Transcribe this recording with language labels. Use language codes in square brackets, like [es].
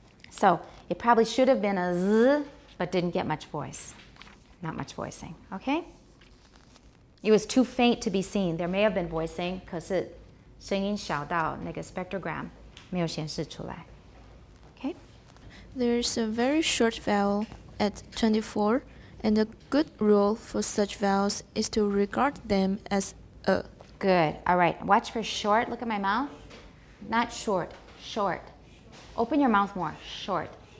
[en] So it probably should have been a Z, but didn't get much voice. Not much voicing, okay? It was too faint to be seen. There may have been voicing, [zh] 可是声音小到那个 spectrogram 没有显示出来. [en] Okay? There's a very short vowel at 24, and a good rule for such vowels is to regard them as a. Good. All right. Watch for short. Look at my mouth. Not short. Short. Open your mouth more. Short.